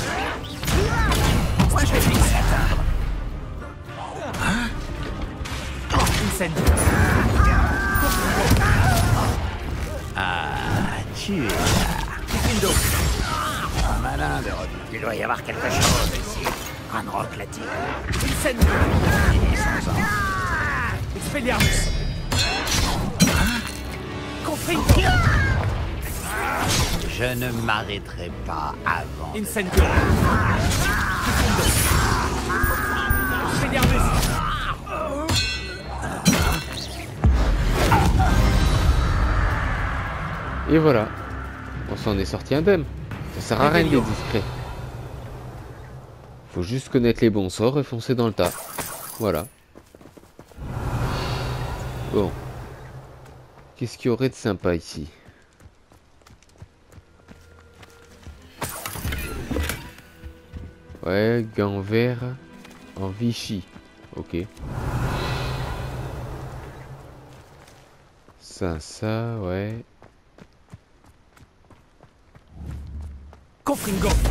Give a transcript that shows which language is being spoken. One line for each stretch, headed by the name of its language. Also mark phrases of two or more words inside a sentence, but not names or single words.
French: Incendio! Tu es là. Ifundo! Malin de revenir. Il doit y avoir quelque chose ici. Ranrock l'a dit. Incendio! Il est sans ordre. Expelliarmus! Confringo! Je ne m'arrêterai pas avant. Incendio! Ifundo! Expelliarmus! Et voilà. On s'en est sorti indemne. Ça sert à rien d'être discret. Faut juste connaître les bons sorts et foncer dans le tas. Voilà. Bon. Qu'est-ce qu'il y aurait de sympa ici? Ouais, gants verts en Vichy. Ok. Ça, ouais. Confringo!